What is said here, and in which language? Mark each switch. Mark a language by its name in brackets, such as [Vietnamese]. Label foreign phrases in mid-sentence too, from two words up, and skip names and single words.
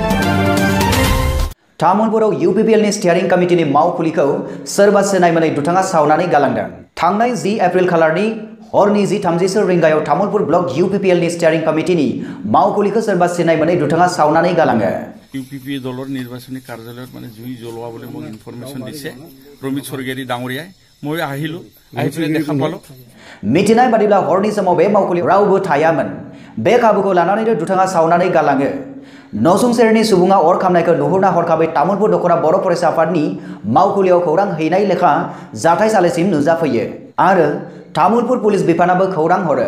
[Bodo] तामुलपुराव UPPLनि स्टियारिं कमिटिनि मावखुलिखौ सोरबा सिनाय मोनै दुथाङा सावनानै गालांदों। थांनाय 10 एप्रिल खालारनि हरनि 10:30 रिंगायाव तामुलपुर ब्लक UPPLनि स्टियारिं कमिटिनि मावखुलिखौ सोरबा सिनाय मोनै दुथाङा सावनानै गालाङो। [Assamese] UPP দলৰ নিৰ্বাচনী কাৰ্যালয়ত মানে জুই জ্বলোৱা বুলি মোক ইনফৰমেশ্যন দিছে ৰমিত স্বৰ্গীয়াৰী ডাঙৰীয়াই। মই আহিলো আহি পেলাই দেখা পালো। [Bodo] मिथिनाय बादिब्ला हरनि समाव बे मावखुलियाव रावबो थायामोन। बे खाबुखौ लानानैनो दुथाङा सावनानै गालाङो। नसुंसेरनि सुबुङा अर खामनायखौ नुहुरना हरखाबै तामुलपुर दख'रा बर' फरायसा आफादनि मावखुलियाव खौरां हैनाय लेखा जाथायसालिसिम नुजाफैयो आरो तामुलपुर पुलिस बिफानाबो खौरां हरो।